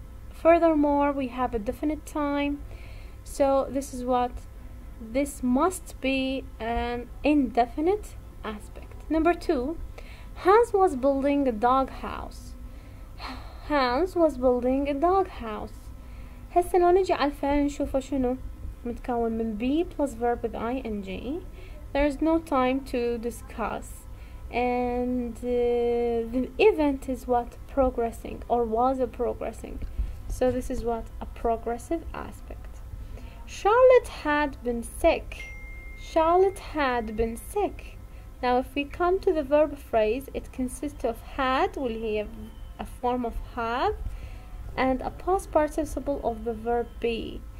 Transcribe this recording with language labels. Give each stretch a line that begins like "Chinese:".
English: Furthermore, we have a definite time. So this must be an indefinite aspect. Number 2, Hans was building a doghouse. Hans was building a doghouse.
Arabic: هسه لو نجي على الفعل نشوفه شنو متكون من
English: be plus verb with ing. There is no time to discuss, and the event is what progressing or was a progressing. So this is what a progressive aspect. Charlotte had been sick. Charlotte had been sick. Now if we come to the verb phrase, it consists of had,
Arabic: واللي هي
English: a form of have, and a past participle of the verb be.